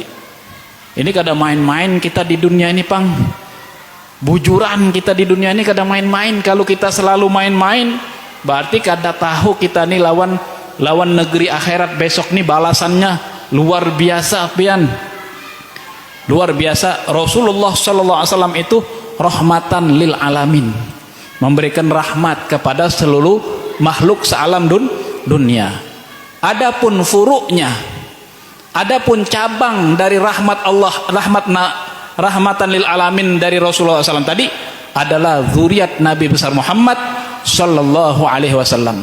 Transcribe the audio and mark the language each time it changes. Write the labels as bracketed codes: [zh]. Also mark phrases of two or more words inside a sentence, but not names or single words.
[bjn] Ini kada main-main kita di dunia ini pang, bujuran kita di dunia ini kada main-main. Kalau kita selalu main-main berarti kada tahu kita nih lawan negeri akhirat besok nih balasannya luar biasa pian. Luar biasa. Rasulullah [ar] صلى الله عليه وسلم [bjn] itu [ar] رحمة للعالمين, [bjn] memberikan rahmat kepada seluruh makhluk sealam dunia. Adapun furuknya, adapun cabang dari rahmat Allah, [ar] رحمة للعالمين [bjn] dari Rasulullah SAW tadi adalah zuriat Nabi besar Muhammad [ar] صلى الله عليه وسلم.